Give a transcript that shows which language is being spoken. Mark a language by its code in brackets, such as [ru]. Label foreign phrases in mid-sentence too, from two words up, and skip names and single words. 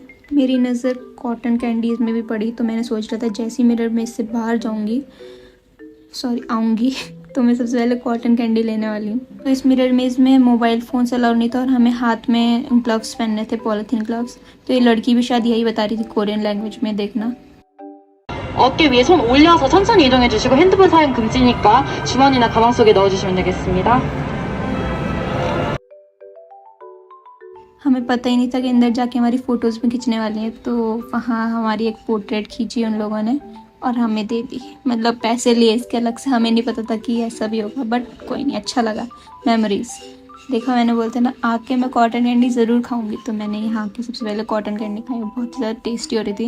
[hi] मेरी नज़र [en] cotton candies [hi] में भी पड़ी, तो मैंने सोच रहा था जैसे ही [en] mirror maze [hi] से बाहर आऊँगी तो मैं सबसे पहले [en] cotton candy [hi] लेने वाली हूँ। तो इस [en] mirror maze [hi] में [en] mobile phone allow [hi] नहीं था और हमें हाथ में ग्लव्स पहनने थे, [en] polythene gloves. [hi] तो ये लड़की भी शायद यही बता रही थी [en] Korean language [hi] में, देखना। [ko] 어깨 위에 손 올려서 천천히 이동해 주시고 핸드폰 사용 금지니까 주머니나 가방 속에 넣어주시면 되겠습니다. [hi] हमें पता ही नहीं था कि अंदर जाके हमारी फ़ोटोज़ भी खींचने वाली हैं, तो वहाँ हमारी एक पोर्ट्रेट खींची उन लोगों ने और हमें दे दी। मतलब पैसे लिए इसके अलग से, हमें नहीं पता था कि ऐसा भी होगा, बट कोई नहीं, अच्छा लगा। मेमोरीज़ देखा, मैंने बोलते ना आके मैं [en] cotton candy [hi] ज़रूर खाऊंगी, तो मैंने यहाँ आके सबसे पहले [en] cotton candy [hi] खाई, बहुत ज़्यादा टेस्टी हो रही थी।